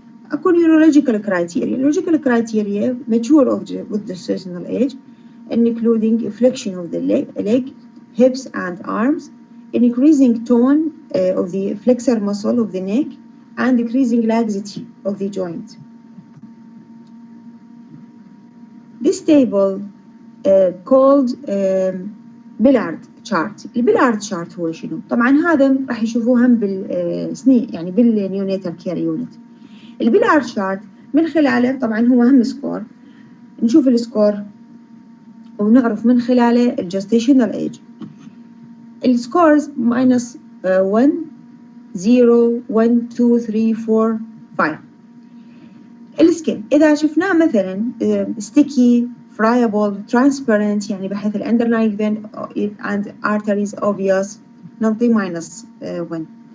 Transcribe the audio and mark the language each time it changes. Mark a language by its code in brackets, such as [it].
[ar] أكو [en] neurological criteria. Neurological criteria mature with gestational age, including flexion of the leg, hips and arms, increasing tone of the flexor muscle of the neck, and decreasing laxity of the joint. This table called Ballard chart. [ar] البيلارد chart هو شنو؟ طبعا هذا راح يشوفوه هم بالسنين يعني بالنيوناتال كير يونت. البيلارد chart من خلاله طبعا هو هم سكور، نشوف السكور ونعرف من خلاله الجستيشنال ايج. [en] السكورز minus 1 0 1 2 3 4 5. [ar] السكن إذا شفناه مثلا [en] sticky friable transparent [ar] يعني بحيث [en] underlying vein and arteries obvious [ar] نعطي [en] minus 1.